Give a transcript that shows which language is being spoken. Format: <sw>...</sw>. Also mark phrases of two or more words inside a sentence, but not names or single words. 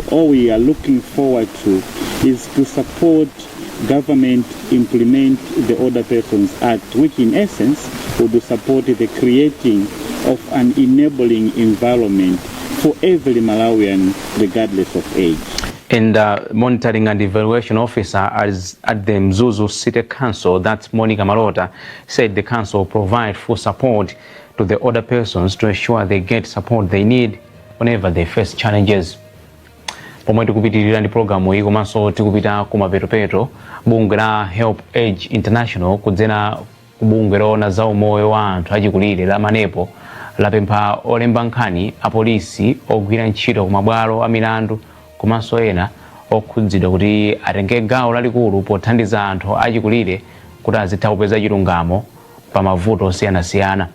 <en>All we are looking forward to is to support government implement the Older Persons Act, which in essence would support the creating of an enabling environment for every Malawian, regardless of age. And monitoring and evaluation officer at the Mzuzu City Council, that's Monica Malota, said the council will provide full support to the older persons to ensure they get support they need whenever they face challenges.</en> <ny>Pomwe tikupitirira ndi programu iyi komanso tikupita kumapetopeto, bungwe la Help Age International kudzera kubungwe loona za umoyo wa anthu achikulire la manepo lapempha olemba nkhani apolisi ogwira ntchito kumabwalo a milandu komanso ena okhudzidwa kuti atenge gawo lalikulu pothandiza anthu achikulire kuti azitha kupeza chilungamo pa mavuto osiyanasiyana.</ny>